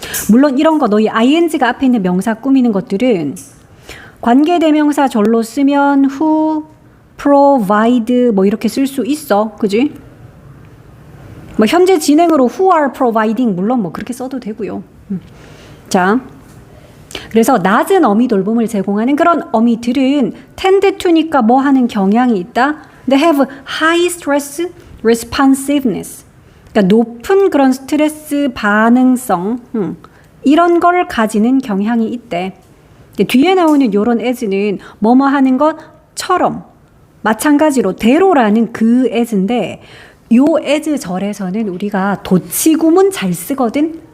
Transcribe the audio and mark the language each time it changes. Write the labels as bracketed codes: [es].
[ko] 물론 이런 거 너희 ing가 앞에 있는 명사 꾸미는 것들은 관계 대명사 절로 쓰면 [en] who provide [ko] 뭐 이렇게 쓸 수 있어. 그지? 뭐 현재 진행으로 [en] who are providing [ko] 물론 뭐 그렇게 써도 되고요. 자, 그래서 낮은 어미 돌봄을 제공하는 그런 어미들은 [en] tend to [ko] 니까 뭐 하는 경향이 있다. [en] They have high stress responsiveness. [ko] 그러니까 높은 그런 스트레스 반응성 이런 걸 가지는 경향이 있대. 뒤에 나오는 요런 as는 뭐뭐 하는 것처럼 마찬가지로 대로라는 그 as인데 요 as 절에서는 우리가 도치구문 잘 쓰거든.